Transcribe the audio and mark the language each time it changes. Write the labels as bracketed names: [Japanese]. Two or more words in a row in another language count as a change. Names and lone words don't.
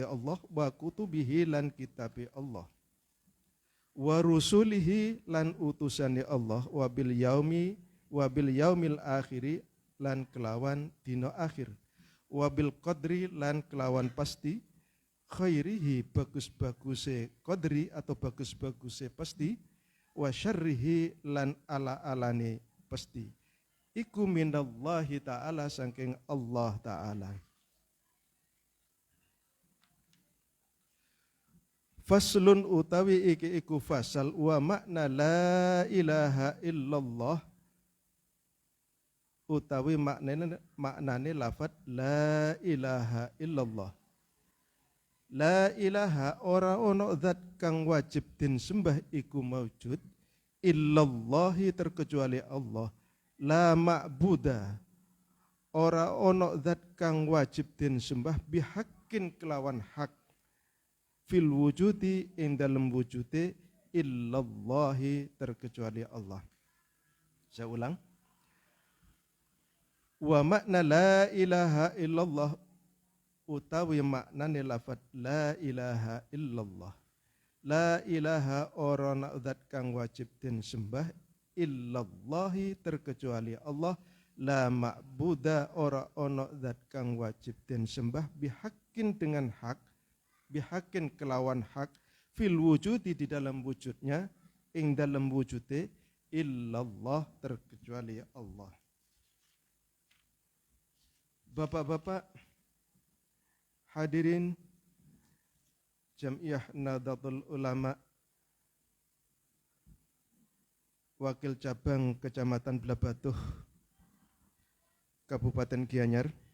[Javanese] Allah [Arabic] وكتبه [Javanese] lan kitabi Allah [Arabic] ورسله [Javanese] lan utusane Allah [Arabic] وباليوم الآخر [Javanese] lan kelawan dina akhir [Arabic] وبالقدر [Javanese] lan kelawan pasti khairihi bagus-baguse qadri atau bagus-baguse pasti [Arabic] وشره [Javanese] lan ala-alane pasti iku [Arabic] من الله تعالى [Javanese] saking Allah ta'ala. [Arabic] Faslun [Javanese] utawi iki iku fasal [Arabic] ومعنى لا إله إلا الله [Javanese] utawi maknane lafad [Arabic] لا إله إلا الله. لا إله [Javanese] ora ono zat kang wajib din sembah iku maujud illallahi terkecuali Allah. [Arabic] لا معبود [Javanese] ora ono zat kang wajib den sembah bihaqqin kelawan hak [Arabic] في الوجود [Javanese] ing dalem wujude illallahi terkecuali Allah. [Indonesian] Saya ulang. [Arabic] ومعنى لا إله إلا الله [Javanese] utawi maknane lafaz [Arabic] لا إله إلا الله. لا إله [Javanese] ora ana zat kang wajib den sembah illallahi terkecuali Allah [Arabic] لا معبود [Javanese] ora ono zat kang wajib den sembah bihakin [Indonesian] dengan hak, [Javanese] bihakin kelawan hak, [Arabic] في الوجود [Indonesian] di dalam wujudnya, [Javanese] ing dalam wujude, illallah terkecuali Allah. [Indonesian] Bapak-bapak hadirin Jam'iyah Nahdlatul Ulama Wakil Cabang Kecamatan Blabatuh Kabupaten Gianyar.